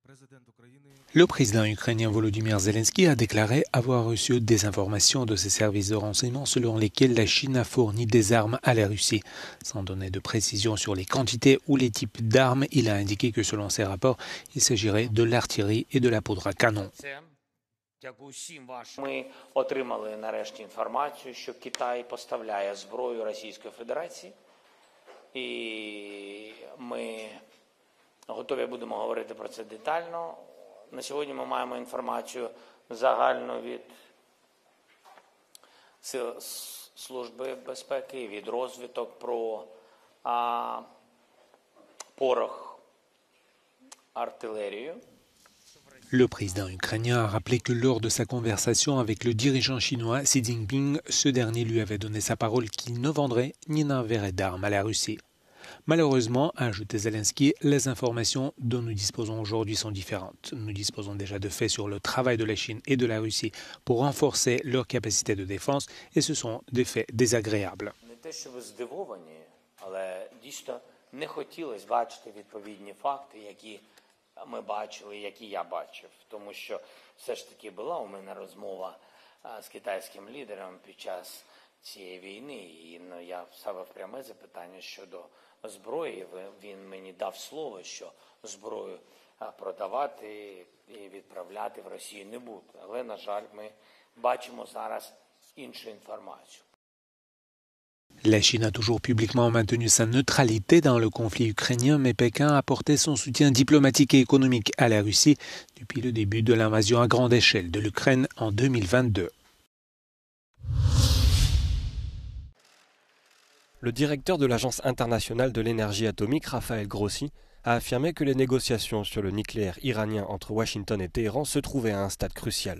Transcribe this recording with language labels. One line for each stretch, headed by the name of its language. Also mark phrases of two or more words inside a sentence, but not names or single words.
French: Le président ukrainien Volodymyr Zelensky a déclaré avoir reçu des informations de ses services de renseignement selon lesquelles la Chine a fourni des armes à la Russie. Sans donner de précision sur les quantités ou les types d'armes, il a indiqué que selon ses rapports, il s'agirait de l'artillerie et de la poudre à canon.
Ukrainian: Ми отримали нарешті інформацію, що Китай поставляє зброю Російської Федерації. І ми готові будемо говорити про це детально. На сьогодні ми маємо інформацію загальну від Сил Служби безпеки, від розвідок про порох, артилерію.
French: Le président ukrainien a rappelé que lors de sa conversation avec le dirigeant chinois Xi Jinping, ce dernier lui avait donné sa parole qu'il ne vendrait ni n'enverrait d'armes à la Russie. Malheureusement, a ajouté Zelensky, les informations dont nous disposons aujourd'hui sont différentes. Nous disposons déjà de faits sur le travail de la Chine et de la Russie pour renforcer leur capacité de défense et ce sont des faits désagréables.
Ukrainian: Ми бачили, які я бачив, тому що все ж таки була у мене розмова з китайським лідером під час цієї війни, і я ставив пряме запитання щодо зброї. Він мені дав слово, що зброю продавати і відправляти в Росію не буде. Але, на жаль, ми бачимо зараз іншу інформацію.
French: La Chine a toujours publiquement maintenu sa neutralité dans le conflit ukrainien, mais Pékin a apporté son soutien diplomatique et économique à la Russie depuis le début de l'invasion à grande échelle de l'Ukraine en 2022. Le directeur de l'Agence internationale de l'énergie atomique, Rafael Grossi, a affirmé que les négociations sur le nucléaire iranien entre Washington et Téhéran se trouvaient à un stade crucial.